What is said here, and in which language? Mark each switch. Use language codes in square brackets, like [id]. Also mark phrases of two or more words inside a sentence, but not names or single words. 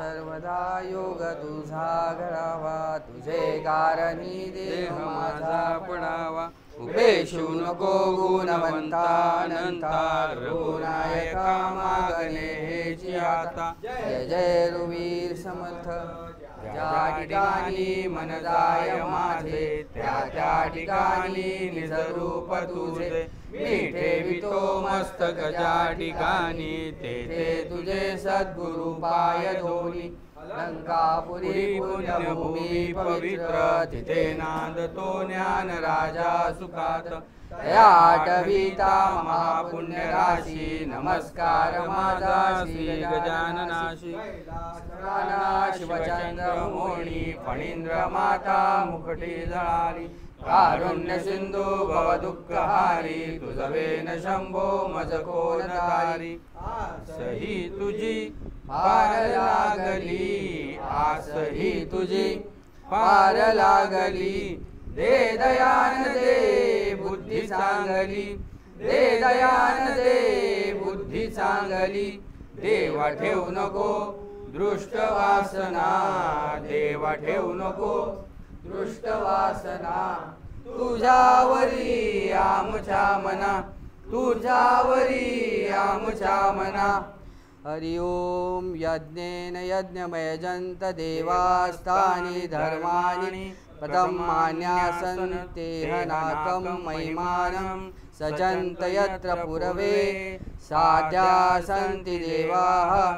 [mr] सर्वदा योग तुझा घडावा, तुझे कारणी देह माझा पडावा. उपेशू नको गुणवंता अनंता, रघुनायका मागणे हेची आता. जय जय रघुवीर समर्थ. ज्या ठिकाणी मन जाय माझे, त्या त्या ठिकाणी निज रूप तुझे. मी ठेवितो मस्तक ज्या ठिकाणी, तेथे तुझे सद्गुरु पाय धोनी. लंकापुरी पुण्यभूमी पवित्र, तिथे नांदतो ज्ञान राजा सुखात. या आठविता महापुण्य राशी, नमस्कार माझा श्री गजाननाशी. शिवचंद्र मोणी फणींद्र माता, मुखटी जळाली. कारुण्य सिंधू भव दुःखहारी, तुझवेन शंभो मज कोण तारी. आसही तुझी पार लागली, आसही तुझी पार लागली. दे दयान दे बुद्धी चांगली, दे दयान दे बुद्धी चांगली. देवा ठेवू नको दृष्ट वासना, देवा ठेवू नको दृष्ट वासना. तुझ्यावरी आमच्या मना, तुझ्यावरी आमच्या मना. हरि ओम. [sa] यज्ञेन यज्ञमयजन्त देवास्तानि धर्माणि, पदं मान्यासन् तेहनाकं महिमानं. सजन्त यत्र पुरवे साध्या सन्ति देवाः.